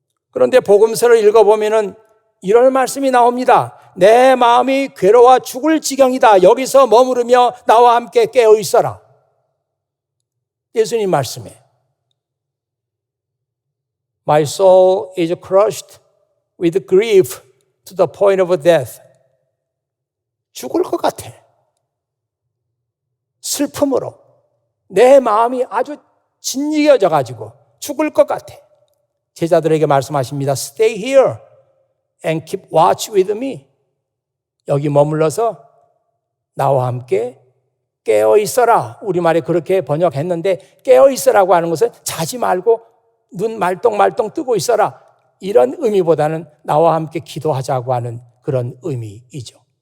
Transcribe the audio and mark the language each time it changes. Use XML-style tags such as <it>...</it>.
<ko>그런데 복음서를 읽어보면은 이런 말씀이 나옵니다. 내 마음이 괴로워 죽을 지경이다. 여기서 머무르며 나와 함께 깨어 있어라. 예수님 말씀에</ko> <en>My soul is crushed with grief to the point of death.</en> <ko>죽을 것 같아. 슬픔으로 내 마음이 아주 진지해져 가지고 죽을 것 같아. 제자들에게 말씀하십니다.</ko> <en>Stay here and keep watch with me.</en> <ko>여기 머물러서 나와 함께 깨어 있어라. 우리말에 그렇게 번역했는데 깨어 있어라고 하는 것은 자지 말고 눈 말똥말똥 뜨고 있어라. 이런 의미보다는 나와 함께 기도하자고 하는 그런 의미이죠.</ko>